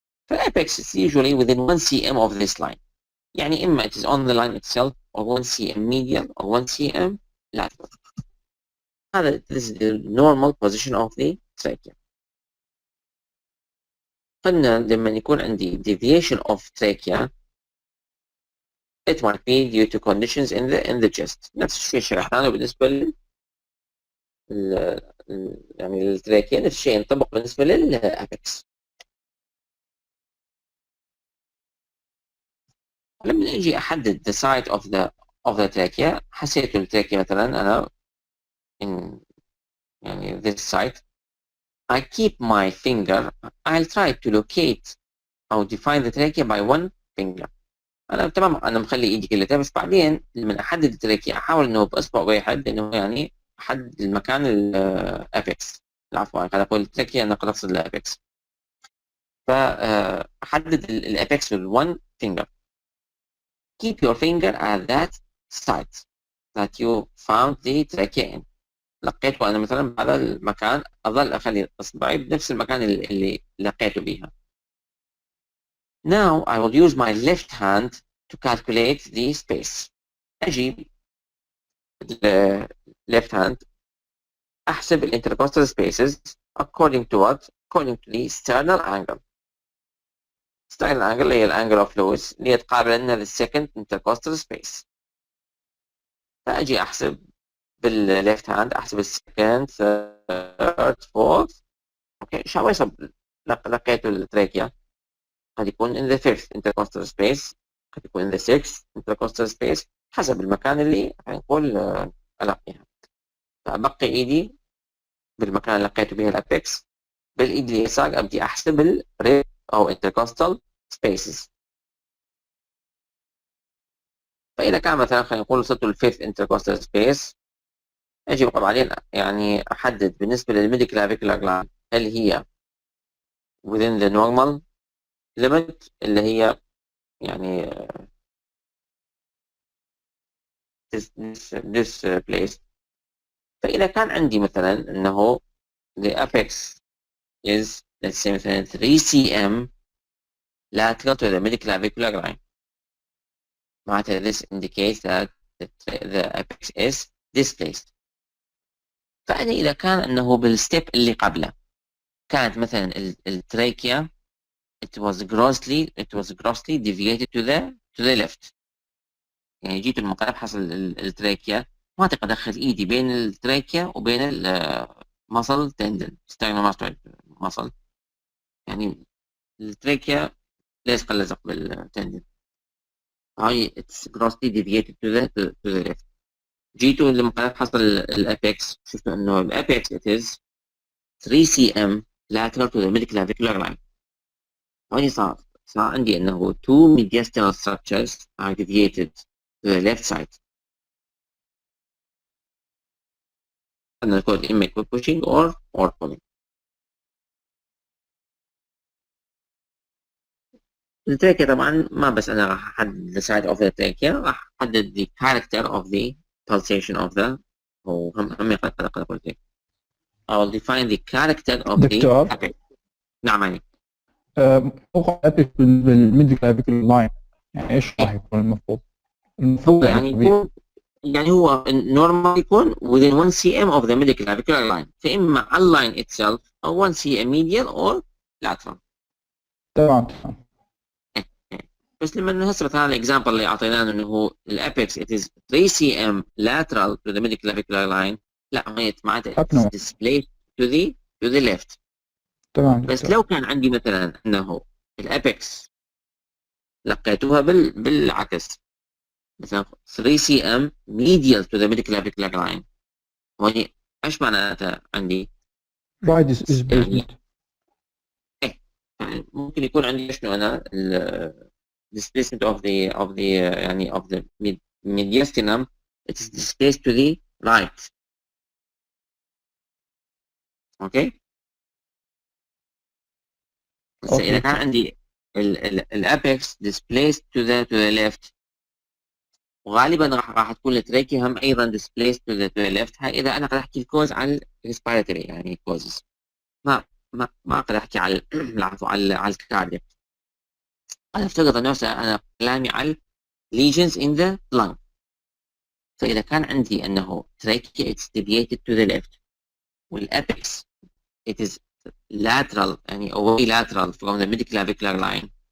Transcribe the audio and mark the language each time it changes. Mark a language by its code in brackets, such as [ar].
[en] فالapex is usually within 1 cm of this line. [ar] يعني إما [en] it is on the line itself or 1 cm medial or 1 cm lateral. this is the normal position of the trachea. [ar] قلنا لما يكون عندي [en] deviation of trachea it might be due to conditions in the chest. [ar] نفس الشيء شرحناه بالنسبة يعني للتراكية، نفس الشيء ينطبق بالنسبة للأبكس. لما اجي احدد [en] the site of the trachea، [ar] حسيت التراكية مثلا انا [en] in [ar] يعني [en] this site، I keep my finger, I'll try to locate [ar] أو [en] define the trachea by one finger. [ar] أنا تمام، أنا مخلي إيدي كلها، بس بعدين لما أحدد التراكية أحاول إنه بإصبع واحد إنه يعني أحدد المكان الأبيكس. عفوا قد أقول التراكية، أنا قد أقصد الأبيكس. فأحدد الأبيكس [en] with one finger. Keep your finger at that site that you found the trachea in. [ar] لقيته أنا مثلا بهذا المكان، أظل أخلي إصبعي بنفس المكان اللي لقيته بيها. [en] Now I will use my left hand to calculate the space. [ar] أجيب [en] left hand [ar] أحسب [en] intercostal spaces according to what? According to the sternal angle. sternal angle [ar] اللي هي الانجل [en] of Lewis [ar] اللي تقابل لنا [en] second intercostal space. [ar] فأجي أحسب بالليفت هاند، أحسب السكند ثيرد فورث. اوكي شو يصب لقيت التراكيا، قد يكون [en] in the fifth intercostal space، [ar] قد يكون [en] in the sixth intercostal space، [ar] حسب المكان اللي نقول ألقيها. فأبقي إيدي بالمكان اللي لقيته به الأبيكس، بالإيد اليسار أبدي أحسب الريب أو intercostal spaces. فإذا كان مثلا خلينا نقول وصلت للفيفث intercostal space، أجي بعدين يعني أحدد بالنسبة للميديكلافيكولار لاين هل هي [en] within the normal limit [ar] اللي هي يعني [en] this place. [ar] فإذا كان عندي مثلا أنه [en] the apex is let's say [ar] مثلا [en] 3 cm lateral to the midclavicular line، [ar] معناتها [en] this indicates that the apex is displaced. [ar] فأنا إذا كان أنه بالستيب اللي قبله كانت مثلا التراكيا [en] it was grossly deviated to the left، [ar] يعني جيت المقلب حصل التراكيا، ما أقدر أدخل إيدي بين التراكيا وبين المصل تندن ستيرنوماستويد مصل، يعني التراكيا لازق لزق بالتندن، هاي [en] it's grossly deviated to the left. [ar] جيتوا المقلب حصل الأبيكس، شفتوا إنه الأبيكس [en] it is 3 cm lateral to the midclavicular line. [ar] هاي صار عندي إنه [en] two mediastinal structures are deviated to the left side. [ar] أنا نقول إما يكون [en] pushing or pulling. [ar] التراكيا طبعا ما بس أنا راح أحدد [en] the side of the trachea، [ar] راح أحدد [en] the character of the pulsation of the [ar] هو هم قد أقول لك [en] I will define the character of [ar] دكتور. [en] the apex. [ar] نعم يعني موقع الابيكس بالميديكلافيكولار لاين، يعني ايش راح يكون المفروض؟ يعني يكون يعني هو [en] normal [ar] يكون [en] within 1 cm of the midclavicular line، [ar] فإما على اللاين [en] itself [ar] أو [en] 1 cm medial or lateral. [ar] تمام. بس لما هسه مثلا الاكزامبل اللي اعطيناه انه هو الابيكس [en] it is 3 cm lateral to the midclavicular line، [ar] لا هي معناتها [en] it's displaced to the left. [ar] تمام. بس لو كان عندي مثلا انه الابيكس لقيتوها بالعكس، مثلا [en] 3 cm medial to the midclavicular line، [ar] وهي ايش معناتها عندي؟ [en] right is [ar] يعني [en] placement. [ar] ممكن يكون عندي شنو انا [en] displacement of the [ar] يعني [en] of the mediastinum, it is displaced to the right. اوكي. [ar] بس اذا [en] Okay. [ar] كان عندي الابيكس [en] displaced to the left، [ar] وغالبا راح تكون التريكي هم ايضا displaced to the left. هاي اذا انا قاعد احكي الكوز على respiratory يعني causes، ما اقدر احكي على العفو على الكاردياك. انا افترض انه انا كلامي على [en] lesions in the lung. [ar] فاذا كان عندي انه [en] trachea it's deviated to the left والاpex it is lateral [ar] يعني [en] away lateral from the midclavicular line.